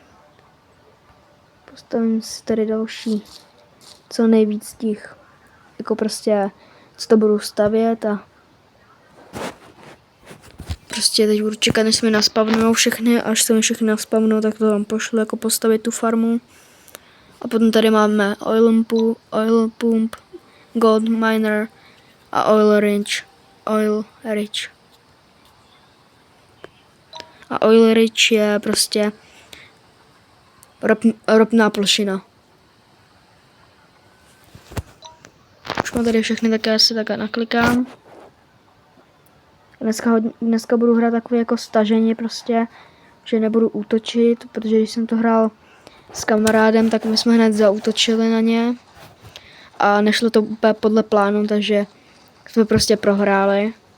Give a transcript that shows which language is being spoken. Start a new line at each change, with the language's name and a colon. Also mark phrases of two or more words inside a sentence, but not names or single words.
Czech: Postavím si tady další, co nejvíc těch, jako prostě, co to budu stavět a prostě teď budu čekat, než se mi naspavnou všechny, až se mi všechny naspavnou, tak to vám pošlu jako postavit tu farmu. A potom tady máme
English: oil pump, gold miner
Czech: a
English: oil rich.
Czech: A
English: oil rich
Czech: je prostě ropná plošina. Už mám tady všechny, tak já si také naklikám. Dneska budu hrát takové jako stažení prostě, že nebudu útočit, protože když jsem to hrál s kamarádem, tak my jsme hned zaútočili na ně a nešlo to úplně podle plánu, takže jsme prostě prohráli.